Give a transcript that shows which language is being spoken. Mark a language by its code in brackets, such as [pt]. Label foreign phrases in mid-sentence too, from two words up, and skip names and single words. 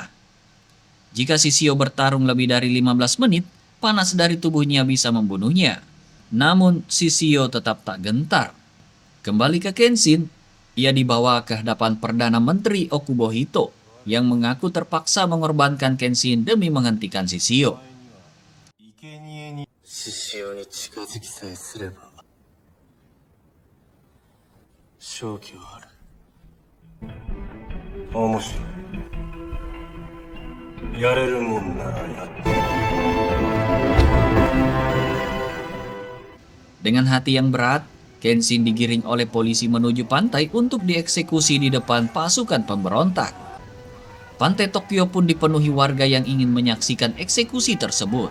[id] Jika Shishio bertarung lebih dari 15 menit, panas dari tubuhnya bisa membunuhnya. Namun Shishio tetap tak gentar. Kembali ke Kenshin, ia dibawa ke hadapan Perdana Menteri Okubohito yang mengaku terpaksa mengorbankan Kenshin demi menghentikan Shishio. [ja] 獅子王に近づきさえすれば勝機はある。面白い。やれるもんならやって。 [id] Dengan hati yang berat, Kenshin digiring oleh polisi menuju pantai untuk dieksekusi di depan pasukan pemberontak. Pantai Tokyo pun dipenuhi warga yang ingin menyaksikan eksekusi tersebut.